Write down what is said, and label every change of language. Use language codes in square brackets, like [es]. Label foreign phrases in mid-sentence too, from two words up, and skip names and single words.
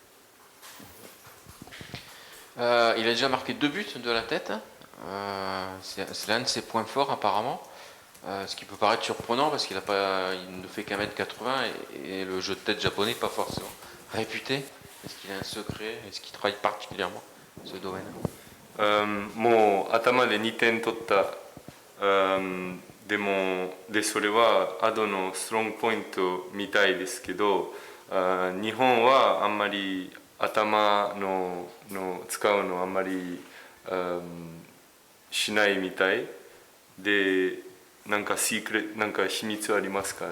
[fr] Il a déjà marqué 2 buts de la tête. C'est l'un de ses points forts apparemment. Ce qui peut paraître surprenant parce qu'il ne fait qu'1 m 80 et le jeu de tête japonais n'est pas forcément réputé. Est-ce qu'il a un secret? Est-ce qu'il travaille particulièrement ce domaine? [ja] もう頭で2点取った、でそれはアドのストロングポイントみたいですけど、日本はあんまり頭の使うのあんまり、しないみたいで、なんか秘密ありますか？